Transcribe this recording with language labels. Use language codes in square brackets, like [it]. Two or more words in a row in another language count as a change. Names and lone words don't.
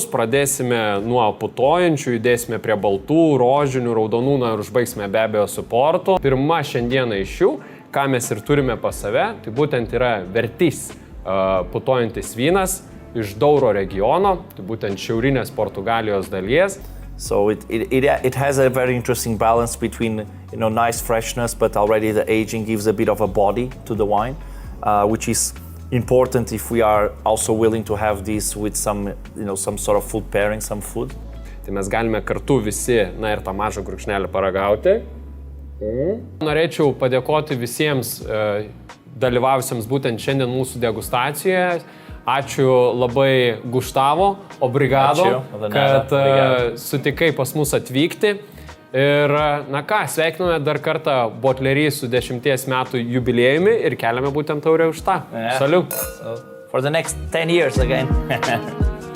[lt] Pradėsime nuo putojančių, judėsime prie baltų, rožinių, raudonų ir užbaigsime be abejo su portu. Pirma šiandieną iš jų, ką mes ir turime pas save, tai būtent yra Vertis putojantis vynas iš Douro regiono, tai būtent šiaurinės Portugalijos dalies. [en] So it has a very interesting balance between nice freshness, but already the aging gives a bit of a body to the wine, which is important if we are also willing to have this with some sort of food pairing, some food. [lt] Tai mes galime kartu visi, ir tą mažą gurkšnelį paragauti. Norėčiau padėkoti visiems dalyvavusiems būtent šiandien mūsų degustacijoje. Ačiū labai Gustavo, obrigado, kad sutikai pas mus atvykti. Ir sveikiname dar kartą Botlery su 10 metų jubiliejumi ir keliame būtent taurę už tą. Saliu. [en] For the next 10 years again.